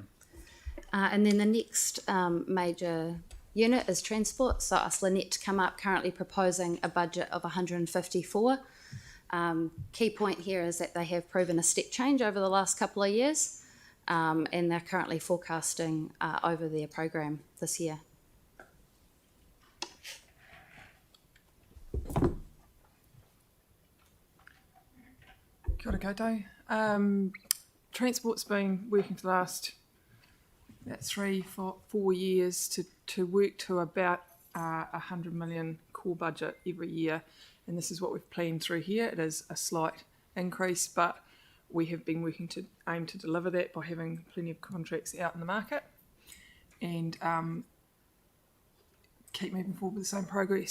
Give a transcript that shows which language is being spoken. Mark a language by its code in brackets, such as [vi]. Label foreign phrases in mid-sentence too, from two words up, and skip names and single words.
[en] And then the next major unit is transport. So ask Lynette to come up, currently proposing a budget of 154. Key point here is that they have proven a step change over the last couple of years, and they're currently forecasting over their program this year. [mi] Kia ora koutou. [en] Transport's been working for the last about 4 years to work to about 100 million core budget every year, and this is what we've planned through here. It is a slight increase, but we have been working to aim to deliver that by having plenty of contracts out in the market and keep moving forward with the same progress.